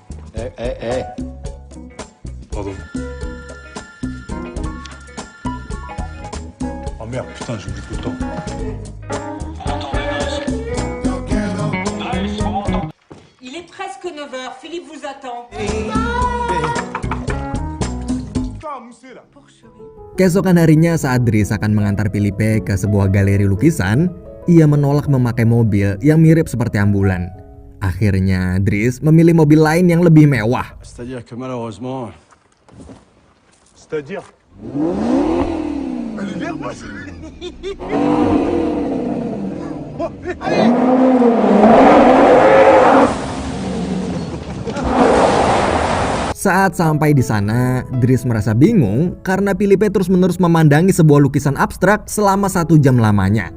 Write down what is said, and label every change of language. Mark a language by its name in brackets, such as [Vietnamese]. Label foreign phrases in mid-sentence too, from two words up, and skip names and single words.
[French] Pardon. merde, putain, j'oublie tout le temps. Il est presque 9 heures, Philippe vous attend. [Indonesian] Keesokan harinya saat Dries akan mengantar Philippe ke sebuah galeri lukisan, ia menolak memakai mobil yang mirip seperti ambulan. Akhirnya Dries memilih mobil lain yang lebih mewah. [French] C'est-à-dire que malheureusement... C'est-à-dire Allez, moi [Indonesian] Saat sampai di sana, Dries merasa bingung karena Philippe terus-menerus memandangi sebuah lukisan abstrak selama 1 jam lamanya.